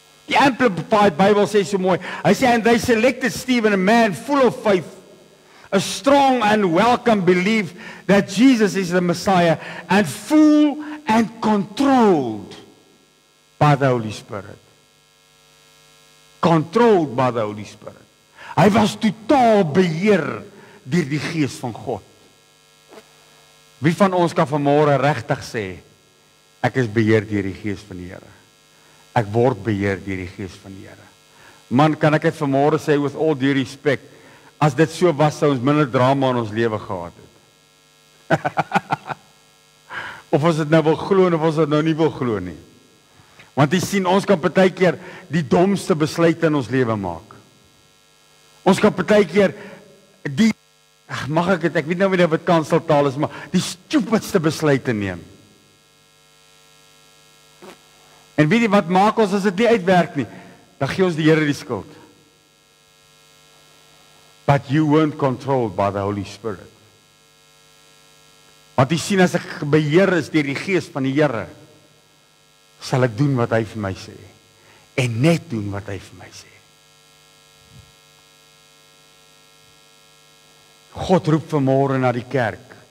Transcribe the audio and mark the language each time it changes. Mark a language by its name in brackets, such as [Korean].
[Afrikaans] Die Amplified Bible sê so mooi, hy sê, [English] and they selected Stephen, a man full of faith, a strong and welcome belief that Jesus is the Messiah, and full and controlled by the Holy Spirit. Controlled by the Holy Spirit. [Afrikaans] Hy was totaal beheer deur die Gees van God. Wie van ons kan vanmôre regtig sê, ek is beheer deur die Gees van die Here. Ek word beheer deur die Gees van die Here. Man, kan ek dit vanmôre sê [English] with all due respect, [Afrikaans] as dit so was, sou ons minder drama in ons lewe gehad het. Of ons dit nou wil glo of ons dit nou nie wil glo nie. Want jy sien, ons kan partykeer die domste besluite in ons lewe maak. Ons kan partykeer die, mag ek dit, ek weet nou nie of dit kanseltaal is, maar die stupidste besluite neem. En weet jy wat maak ons as dit nie uitwerk nie? Dan gee ons die Here die skuld. [English] But you weren't controlled by the Holy Spirit. [Afrikaans] Want jy sien, as ek beheer is deur die Gees van die Here, sal ek doen wat hy vir my sê. En net doen wat hy vir my sê. God roep vanmôre na die kerk.